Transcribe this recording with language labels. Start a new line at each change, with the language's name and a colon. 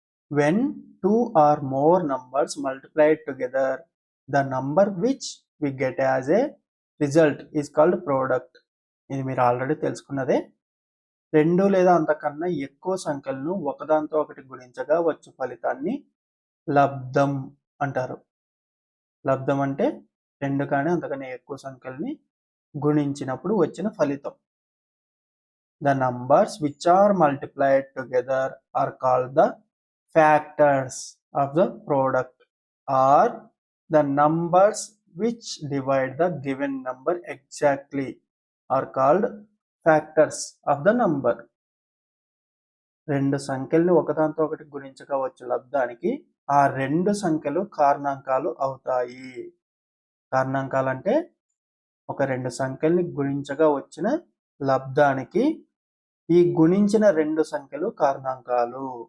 English: When two or more numbers multiplied together, the number which we get as a result is called product.
Telugu: ఇది మీరు already తెలుసుకున్నదే. 2 లేదా అంతకన్నా ఎక్కువ సంఖ్యలను ఒకదాంతో ఒకటి గుణించగా వచ్చు ఫలితాన్ని లబ్ధం అంటారు. లబ్ధం అంటే 2 కానీ అంతకన్నా ఎక్కువ సంఖ్యల్ని గుణించినప్పుడు వచ్చిన ఫలితం.
English: The numbers which are multiplied together are called the factors of the product, or the numbers which divide the given number exactly are called factors of the number.
Telugu: రెండు సంఖ్యల్ని ఒకదాంతో ఒకటి గుణించగా వచ్చు లబ్ధానికి ఆ రెండు సంఖ్యలు కారణాంకాలు అవుతాయి. కారణాంకాలు అంటే ఒక రెండు సంఖ్యల్ని గుణించగా వచ్చిన లబ్ధానికి ఈ గుణించిన రెండు సంఖ్యలు కారణాంకాలు.